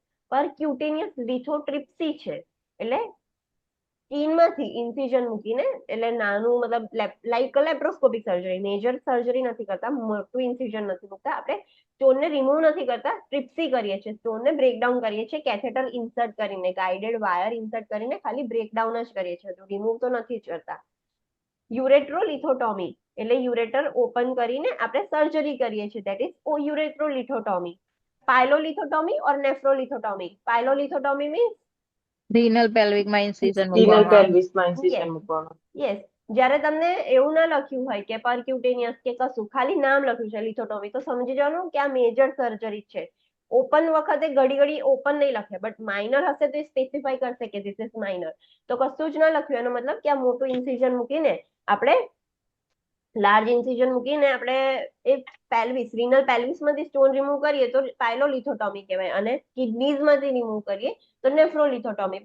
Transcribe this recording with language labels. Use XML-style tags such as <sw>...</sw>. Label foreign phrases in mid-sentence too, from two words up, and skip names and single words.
<en>percutaneous lithotripsy</en> <gu>છે એટલે સ્કિનમાંથી ઇન્સિઝન મૂકીને, એટલે નાનું મતલબ</gu> <en>like laparoscopic surgery, major surgery</en> <gu>નથી કરતા, મોટું ઇન્સિઝન નથી મૂકતા, આપણે સ્ટોનને રિમૂવ નથી કરતા, ટ્રિપ્સી કરીએ છીએ, સ્ટોનને બ્રેકડાઉન કરીએ છીએ,</gu> <en>catheter insert</en> <gu>કરીને,</gu> <en>guided wire insert</en> <gu>કરીને ખાલી બ્રેકડાઉન જ કરીએ છીએ, તો રિમૂવ તો નથી જ કરતા. યુરેટ્રોલિથોટોમી એટલે</gu> <en>ureter open</en> <gu>કરીને આપણે સર્જરી કરીએ છીએ,</gu> <en>that is ureterolithotomy. pyelolithotomy or nephrolithotomy. pyelolithotomy means Renal pelvic માં incision સ્પિનલ</en> <gu>મૂકવામાં આવે. પેલ્વિસમાં ઇન્સિઝન મૂકવાનું. યસ, જ્યારે તમને એવું ના લખ્યું હોય કે પરક્યુટેનિયસ કે કશું, ખાલી નામ લખ્યું છે લિથોટોમી, તો સમજી જવાનું કે આ</gu> <en>major surgery</en> <gu>છે. ઓપન વખતે ઘડી ઘડી ઓપન નહીં લખે, બટ માઇનર હશે તો એ સ્પેસિફાઈ કરશે કે</gu> <en>this is minor.</en> <gu>તો કશું જ ના લખ્યું એનો મતલબ કે આ મોટું ઇન્સિઝન મૂકીને આપણે</gu> <en>large incision</en> <gu>મૂકીને આપણે એ પેલ્વિસ, રીનલ પેલ્વિસમાંથી</gu> <en>stone remove</en> <gu>કરીએ તો પાયલોલિથોટોમી કહેવાય, અને કિડનીઝમાંથી રિમૂવ કરીએ તો નેફ્રોલિથોટોમી.</gu>